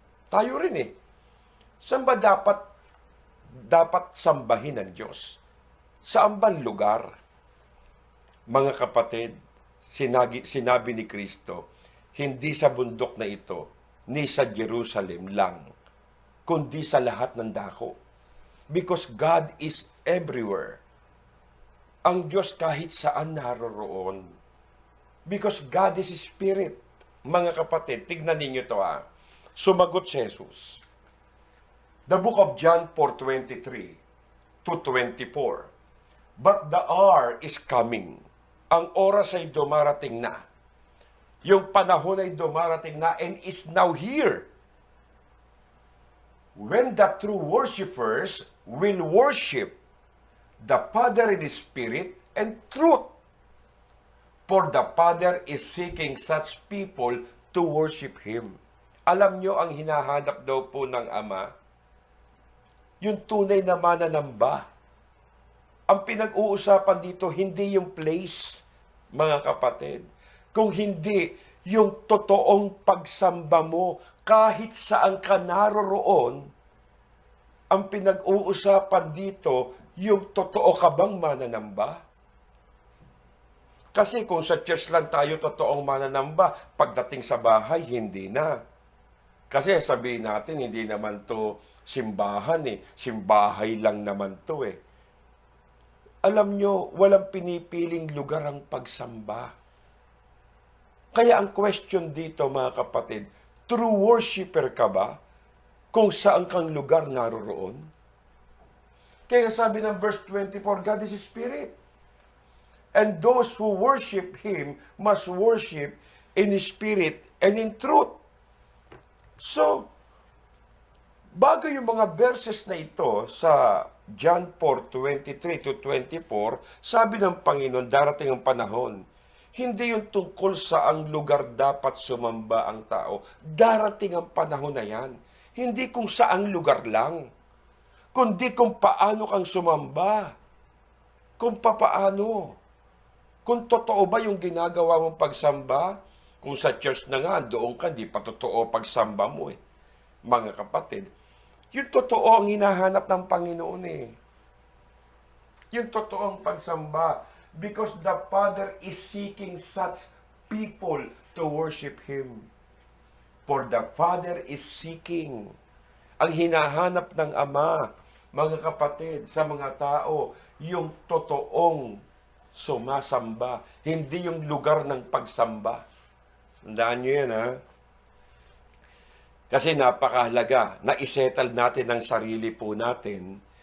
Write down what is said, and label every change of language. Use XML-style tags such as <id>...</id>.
<tl>Tayo rin Saan ba dapat sambahin ng Diyos? Saan ba lugar? Mga kapatid, sinabi ni Kristo, hindi sa bundok na ito, ni sa Jerusalem lang, kundi sa lahat ng dako.</tl> <en>Because God is everywhere.</en> <tl>Ang Diyos kahit saan naroroon.</tl> <en>Because God is Spirit.</en> <tl>Mga kapatid, tignan ninyo ito Sumagot si Jesus.</tl> <en>The book of John 4:23 to 24. But the hour is coming.</en> <tl>Ang oras ay dumarating na. Yung panahon ay dumarating na</tl> <en>and is now here. When the true worshipers will worship the Father in Spirit and truth. For the Father is seeking such people to worship Him.</en> <tl>Alam nyo ang hinahanap daw po ng Ama? Yung tunay na mananamba. Ang pinag-uusapan dito, hindi yung place, mga kapatid. Kung hindi, yung totoong pagsamba mo, kahit saan ka naroroon, ang pinag-uusapan dito, yung totoo ka bang mananamba? Kasi kung sa church lang tayo totoong mananamba, pagdating sa bahay, hindi na. Kasi sabihin natin, hindi naman to simbahan simbahay lang naman to Alam nyo, walang pinipiling lugar ang pagsamba. Kaya ang question dito, mga kapatid,</tl> <en>true worshiper</en> <tl>ka ba kung saan kang lugar naroroon? Kaya sabi ng verse 24,</tl> <en>God is Spirit. And those who worship Him must worship in Spirit and in truth.</en> <tl>So, bago yung mga verses na ito sa John 4:23 to 24, sabi ng Panginoon, darating ang panahon. Hindi yung tungkol sa ang lugar dapat sumamba ang tao. Darating ang panahon na yan. Hindi kung saang lugar lang, kundi kung paano kang sumamba. Kung papaano. Kung totoo ba yung ginagawa mong pagsamba, kung sa church na nga, doon ka, di pa totoo pagsamba mo Mga kapatid, yung totoo ang hinahanap ng Panginoon Yung totoong pagsamba.</tl> <en>Because the Father is seeking such people to worship Him. For the Father is seeking.</en> <tl>Ang hinahanap ng Ama, mga kapatid, sa mga tao, yung totoong sumasamba. Hindi yung lugar ng pagsamba. Tandaan nyo yan, Kasi napakahalaga na isettle natin ang sarili po natin</tl>